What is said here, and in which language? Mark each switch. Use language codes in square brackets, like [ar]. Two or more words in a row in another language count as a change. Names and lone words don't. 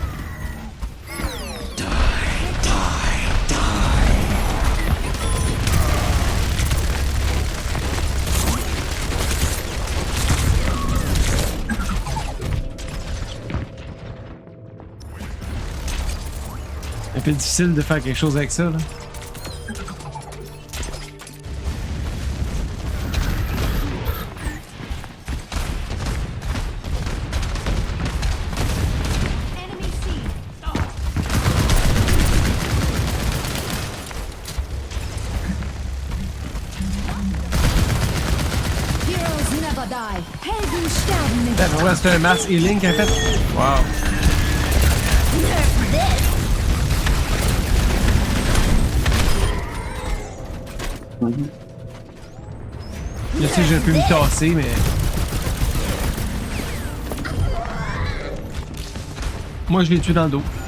[fr] C'est un peu difficile de faire quelque chose avec ça, là. [en] Enemy C. Heroes never die. [de] Helden sterben nicht. [fr] Ben, ouais, c'est un [en] mass healing [fr] qu'elle a fait. Wow. Je sais que j'ai pu me tasser, mais. Moi, je l'ai tué dans le dos.